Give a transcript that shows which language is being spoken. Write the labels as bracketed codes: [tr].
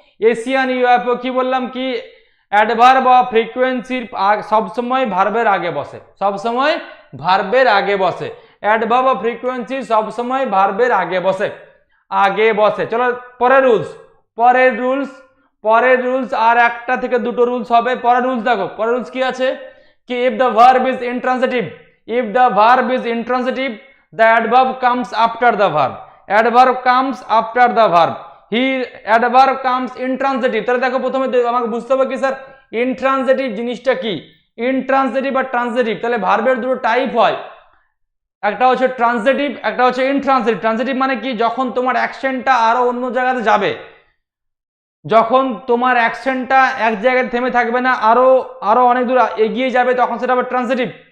[bn] Asian UFO কি বললাম? কি অ্যাডভার্ব অফ ফ্রিকোয়েন্সির সবসময় ভার্বের আগে বসে, সবসময় ভার্বের আগে বসে। অ্যাডভার্ব অফ ফ্রিকোয়েন্সি সবসময় ভার্বের আগে বসে, আগে বসে। চলো পরের রুলস, পরের রুলস, পরের রুলস আর একটা থেকে দুটো রুলস হবে। পরের রুলস দেখো, পরের রুলস কি আছে? [en] কি if the verb is intransitive, if the verb is intransitive, the adverb comes after the verb, adverb comes after the verb, he adverb comes intransitive। [bn] তাহলে দেখো প্রথমে আমাকে বুঝতে হবে কি স্যার ইন্ট্রানজিটিভ জিনিসটা কি, ইন্ট্রানজিটিভ আর ট্রানজিটিভ। তাহলে ভার্বের দুটো টাইপ হয়, একটা হচ্ছে ট্রানজিটিভ, একটা হচ্ছে ইন্ট্রানজিটিভ। ট্রানজিটিভ মানে কি? যখন তোমার অ্যাকশনটা আরো অন্য জায়গাতে যাবে, যখন তোমার অ্যাকশনটা এক জায়গায় থেমে থাকবে না, আরো আরো অনেক দূর এগিয়ে যাবে, তখন সেটা হবে ট্রানজিটিভ।